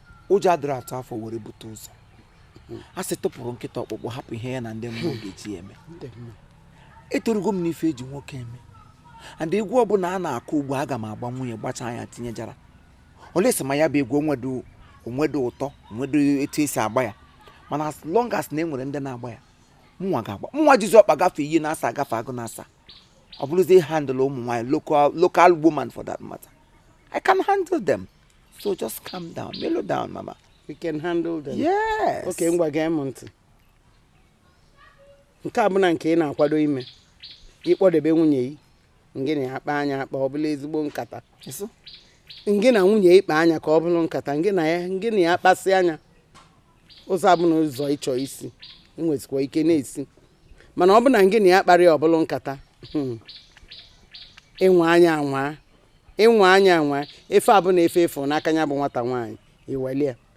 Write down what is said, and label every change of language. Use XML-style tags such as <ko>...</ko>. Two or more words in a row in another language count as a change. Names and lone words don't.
<ig>Ụjọ adịrọ atụ afọ were bute ụzọ. A sị tụpụrụ nkịta ọkpụkpụ, hapụ ihe ya na ndị mmụọ ga-eji eme. Ndị mmụọ. Etorugo m n'ife eji nwoke eme. And egwu ọbụla a na-akụ ugbu a, aga m agba nwunye, gbachaa ya, tinye jara. Olesi ma ya bụ egwu onwedo, onwedo ụtọ, onwedo etu esi agba ya. Mana</ig> <en>as long as</en> <ig>na e nwere ndị na-agba ya, mụnwa ga-agba. Mụnwa jizi ọkpa gafee ihe na-asa agafe agụ na-asa. Ọ bụrụzie handle ụmụ nwaanyị,</ig> <en>local, local woman for that matter. I can handle them. So just calm down, mellow down, mama. You can handle them. Yes.</en> <ig>Okay, ngwa gee m ntị. Nke a bụ na nke ị na-akwado ime. Ịkpọdebe nwunye gị, ngị na ya kpaa anya akpa, ọ bụla ezigbo nkata. Ịsụ? Ngị na nwunye ị kpaa anya ka ọ bụrụ nkata, ngị na ya, ngị na ya kpasị anya. Ụzọ a bụ na ụzọ ị chọọ isi, ị nwezikwa ike na-esi. Mana ọ bụ na ngị na ya kparịa ọ bụrụ nkata, hmm, ịnwa anya anwa, ịnwa anya anwa, efe a bụ na efe efu n'aka ya bụ nwata nwaanyị, i welie.</ig>